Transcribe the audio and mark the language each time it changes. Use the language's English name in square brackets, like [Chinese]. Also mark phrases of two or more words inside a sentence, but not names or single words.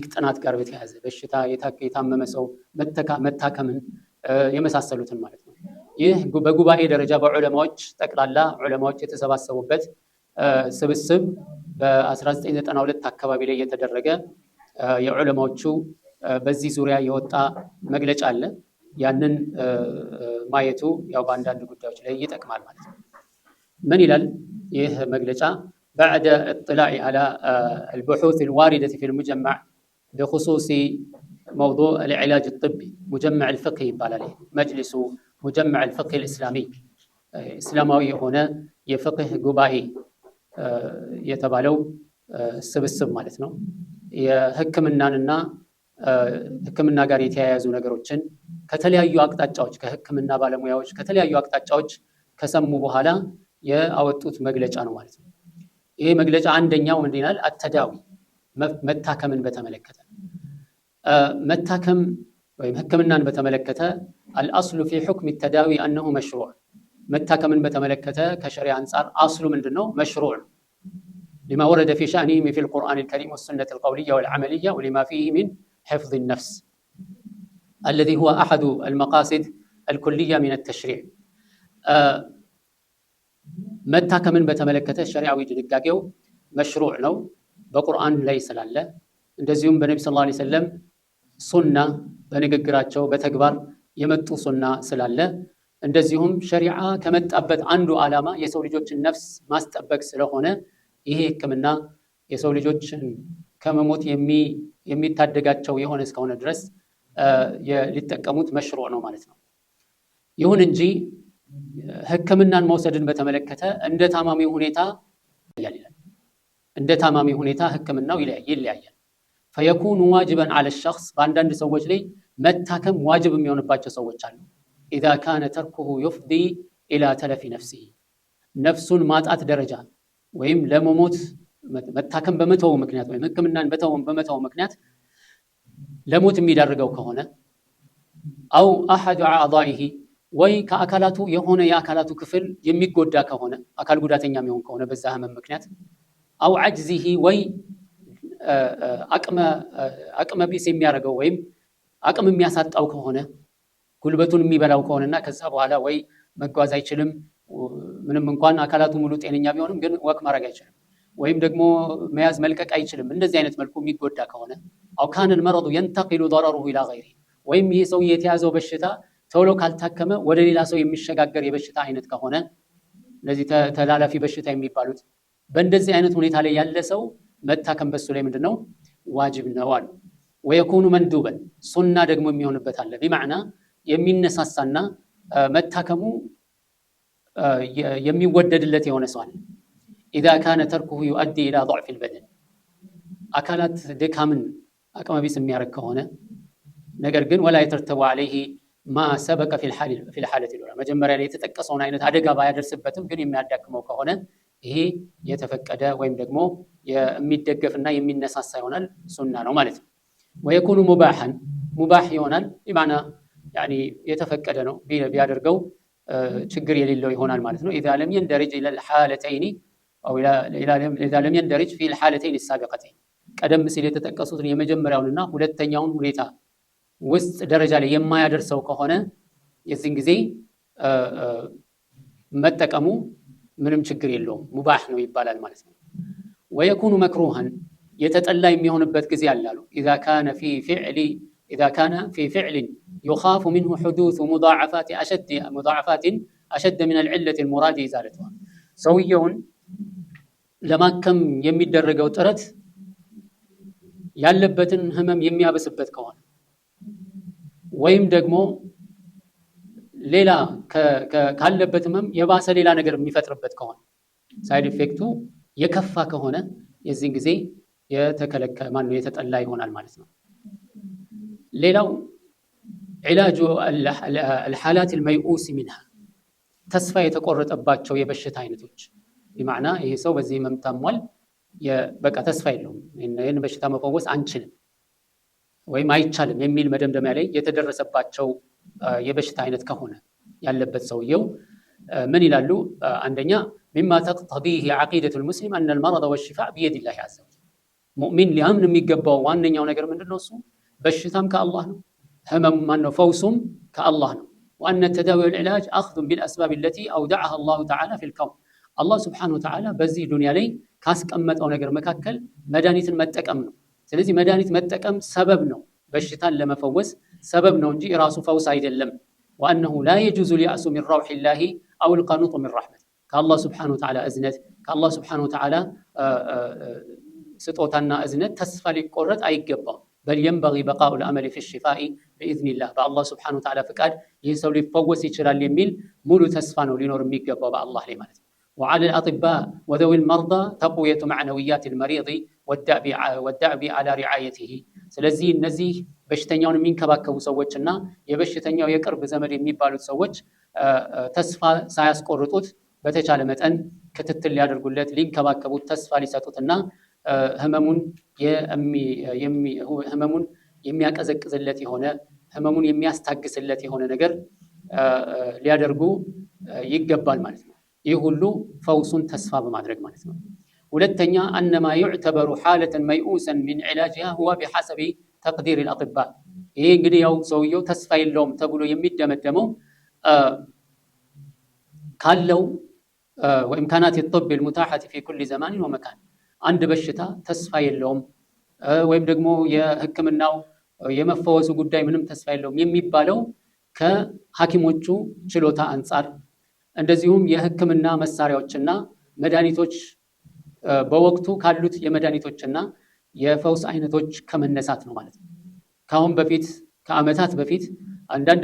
[Amharic] ጥናት ጋር በተያያዘ በሽታ የታመመ ሰው መታከምን የመሳሰሉትን ማለት ነው። ይህ በጉባኤ ደረጃ በዑለማዎች ጠቅላላ ዑለማዎች የተሰባሰቡበት ስብስብ በ1992 አካባቢ ላይ የተደረገ የዑለማዎቹ በዚህ ዙሪያ የወጣ መግለጫ አለ። ያንን ማየቱ ያው በአንዳንድ ጉዳዮች ላይ ይጠቅማል ማለት ነው። ምን ይላል ይህ መግለጫ? [Arabic] بعد اطلاع على البحوث الواردة في المجمع بخصوص موضوع العلاج الطبي مجمع الفقه يبقى مجلس مجمع الفقه الإسلامي إسلامي هنا يفقه قبائي يتبالو السبسب مالتنا [Amharic] የህክምናንና ህክምና ጋር የተያያዙ ነገሮችን ከተለያዩ አቅጣጫዎች ከህክምና ባለሙያዎች ከተለያዩ አቅጣጫዎች ከሰሙ በኋላ ያወጡት መግለጫ ነው ማለት ነው። ይሄ መግለጫ አንደኛው ምን ይላል? አተዳዊ መታከምን በተመለከተ መታከም ወይም ህክምናን በተመለከተ [Arabic] الأصل في حكم التداوي أنه مشروع [Amharic] መታከምን በተመለከተ ከሸሪዓ አንፃር አስሉ ምንድነው? [Arabic] መሽሩዕ لما ورد في شأنه في القرآن الكريم والسنة القولية والعملية ولما فيه من حفظ النفس الذي هو أحد المقاصد الكلية من التشريع [Amharic] መታከምን በተመለከተ ሸሪዓዊ ድንጋጌው መሽሩዕ ነው፣ በቁርአን ላይ ስላለ እንደዚሁም በነብዩ [Arabic] صلى الله عليه وسلم [Amharic] ሱና በንግግራቸው በተግባር የመጡ ሱና ስላለ እንደዚሁም ሸሪዓ ከመጣበት አንዱ ዓላማ የሰው ልጆችን ነፍስ ማስጠበቅ ስለሆነ ይሄ ህክምና የሰው ልጆችን ከመሞት የሚታደጋቸው የሆነ እስከሆነ ድረስ ሊጠቀሙት መሽሩዕ ነው ማለት ነው። ይሁን እንጂ ህክምናን መውሰድን በተመለከተ እንደ ታማሚው ሁኔታ ይለያያል። እንደ ታማሚው ሁኔታ ህክምናው ይለያያል። [Arabic] فيكون واجبا على الشخص [Amharic] በአንዳንድ ሰዎች ላይ መታከም ዋጅብ የሚሆንባቸው ሰዎች አሉ። [Arabic] اذا كان تركه يفضي الى تلف نفسه [Amharic] ነፍሱን ማጣት ደረጃ ወይም ለመሞት መታከም በመተው ምክንያት ወይም ህክምናን በመተው ምክንያት ለሞት የሚዳርገው ከሆነ [Arabic] او احد اعضائه [Amharic] ወይ ከአካላቱ የሆነ የአካላቱ ክፍል የሚጎዳ ከሆነ አካል ጉዳተኛ የሚሆን ከሆነ በዛ ህመም ምክንያት [Arabic] او عجزه [Amharic] ወይ አቅመ ቢስ የሚያደርገው ወይም አቅም የሚያሳጣው ከሆነ ጉልበቱን የሚበላው ከሆነና ከዛ በኋላ ወይ መጓዝ አይችልም፣ ምንም እንኳን አካላቱ ሙሉ ጤነኛ ቢሆንም ግን ወክ ማድረግ አይችልም፣ ወይም ደግሞ መያዝ መልቀቅ አይችልም። እንደዚህ አይነት መልኩ የሚጎዳ ከሆነ [Arabic] او كان المرض ينتقل ضرره الى غيره [Amharic] ወይም ይሄ ሰው የተያዘው በሽታ ቶሎ ካልታከመ ወደ ሌላ ሰው የሚሸጋገር የበሽታ አይነት ከሆነ ለዚህ ተላላፊ በሽታ የሚባሉት በእንደዚህ አይነት ሁኔታ ላይ ያለ ሰው መታከም በሱ ላይ ምንድነው ዋጅብ ነው አሉ። [Arabic] ويكون مندوبا [Amharic] ሱና ደግሞ የሚሆንበት አለ። بمعنى የሚነሳሳና መታከሙ የሚወደድለት የሆነ ሰው አለ። [Arabic] اذا كان تركه يؤدي الى ضعف البدن [Amharic] አካላት ድካምን አቅመቢስ የሚያረግ ከሆነ ነገር ግን [Arabic] ولا يترتب عليه ما سبق في الحالة الأولى [Amharic] መጀመሪያ ላይ የተጠቀሰውን አይነት አደጋ ባያደርስበትም ግን የሚያዳክመው ከሆነ ይሄ የተፈቀደ ወይም ደግሞ የሚደገፍና የሚነሳሳ ይሆናል፣ ሱና ነው ማለት ነው። [Arabic] ويكون مباحا [Amharic] ሙባህ ይሆናል በማዕና ያኒ የተፈቀደ ነው ቢያደርገው ችግር የሌለው ይሆናል ማለት ነው። [Arabic] إذا لم يندرج إلى الحالتين أو إذا لم يندرج في الحالتين السابقتين [Amharic] ቀደም ሲል የተጠቀሱትን የመጀመሪያውንና ሁለተኛውን ሁኔታ ውስጥ ደረጃ ላይ የማያደርሰው ከሆነ የዚህን ጊዜ መጠቀሙ ምንም ችግር የለውም፣ ሙባህ ነው ይባላል ማለት ነው። [Arabic] ويكون مكروها [Amharic] የተጠላ የሚሆንበት ጊዜ አላሉ [Arabic] إذا كان في فعل يخاف منه حدوث مضاعفات أشد من العلة المراد إزالتها [Amharic] ሰውየውን ለማከም የሚደረገው ጥረት ያለበትን ህመም የሚያበስበት ከሆነ ወይም ደግሞ ሌላ ካለበት ህመም የባሰ ሌላ ነገር የሚፈጥርበት ከሆነ [English] side effect [Amharic] የከፋ ከሆነ የዚህን ጊዜ የተጠላ ይሆናል ማለት ነው። ሌላው [Arabic] علاج الحالات الميؤوس منها [Amharic] ተስፋ የተቆረጠባቸው የበሽታ አይነቶች በማዕና ይሄ ሰው በዚህ ህመም ታሟል፣ በቃ ተስፋ የለውም፣ ይሄን በሽታ መፈወስ አንችልም ወይም አይቻልም የሚል መደምደሚያ ላይ የተደረሰባቸው የበሽታ አይነት ከሆነ ያለበት ሰውየው ምን ይላሉ? አንደኛ [Arabic] مما تقتضيه عقيدة المسلم أن المرض والشفاء بيد الله عز وجل [Amharic] ሙእሚን ሊያምን የሚገባው ዋነኛው ነገር ምንድነው? እሱ በሽታም ከአላህ ነው፣ ህመም ማነው ፈውሱም ከአላህ ነው። [Arabic] وأن التداوي والعلاج أخذ بالأسباب التي أودعها الله تعالى في الكون الله سبحانه وتعالى [Amharic] በዚህ ዱንያ ላይ ካስቀመጠው ነገር መካከል መድኃኒትን መጠቀም ነው። ስለዚህ መድኃኒት መጠቀም ሰበብ ነው፣ በሽታን ለመፈወስ ሰበብ ነው እንጂ ራሱ ፈውስ አይደለም። [Arabic] وأنه لا يجوز اليأس من روح الله أو القنوط من رحمته [Amharic] ከአላህ [Arabic] سبحانه وتعالى [Amharic] እዝነት ከአላህ [Arabic] سبحانه وتعالى [Amharic] ስጦታና እዝነት ተስፋ ሊቆረጥ አይገባም። [Arabic] بل ينبغي بقاء الأمل في الشفاء بإذن الله [Amharic] በአላህ سبحانه وتعالى ፍቃድ ይህ ሰው ሊፈወስ ይችላል የሚል ሙሉ ተስፋ ነው ሊኖር የሚገባው በአላህ ላይ ማለት ነው። [Arabic] وعلى الأطباء وذوي المرضى تقوية معنويات المريض والدأب على رعايته [Amharic] ስለዚህ እነዚህ በሽተኛውን የሚንከባከቡ ሰዎችና የበሽተኛው የቅርብ ዘመድ የሚባሉት ሰዎች ተስፋ ሳያስቆርጡት በተቻለ መጠን ክትትል ሊያደርጉለት ሊንከባከቡት ተስፋ ሊሰጡትና ህመሙን የሚያቀዘቅዝለት የሆነ ህመሙን የሚያስታግስለት የሆነ ነገር ሊያደርጉ ይገባል ማለት ነው። ይህ ሁሉ ፈውሱን ተስፋ በማድረግ ማለት ነው። ሁለተኛ [Arabic] أنما يعتبر حالة ميؤوسا من علاجها هو بحسب تقدير الأطباء [Amharic] ይሄ እንግዲህ ያው ሰውየው ተስፋ የለውም ተብሎ የሚደመደመው ካለው [Arabic] وإمكانات الطب المتاحة في كل زمان ومكان [Amharic] አንድ በሽታ ተስፋ የለውም ወይም ደግሞ የህክምናው የመፈወሱ ጉዳይ ምንም ተስፋ የለውም የሚባለው ከሐኪሞቹ ችሎታ አንፃር እንደዚሁም የህክምና መሳሪያዎችና መድኃኒቶች በወቅቱ ካሉት የመድኃኒቶችና የፈውስ አይነቶች ከመነሳት ነው ማለት ነው። ካሁን በፊት ከዓመታት በፊት አንዳንድ